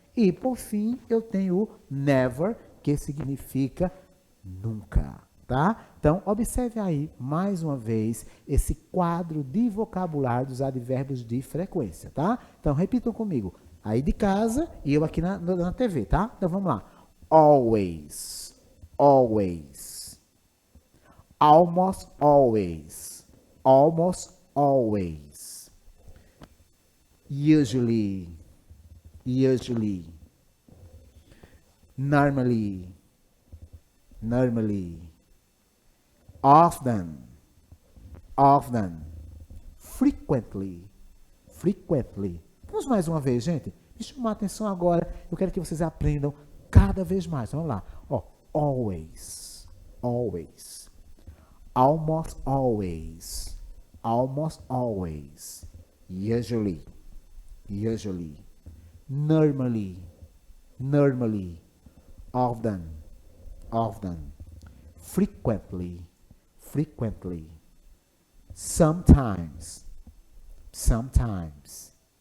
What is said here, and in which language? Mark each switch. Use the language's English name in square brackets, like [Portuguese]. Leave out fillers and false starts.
[Portuguese] E, por fim, eu tenho o never, que significa nunca, tá? Então, observe aí, mais uma vez, esse quadro de vocabulário dos advérbios de frequência, tá? Então, repitam comigo. Aí de casa e eu aqui na TV, tá? Então, vamos lá. [English] Always, always, almost always, almost always, usually, usually, normally, normally, often, often, frequently, frequently. [Portuguese] Vamos mais uma vez, gente. Me chamar a atenção agora. Eu quero que vocês aprendam cada vez mais. Vamos lá. [English] Ó, always, always, almost always, almost always, usually, usually, normally, normally, often, often, frequently, frequently, sometimes, sometimes,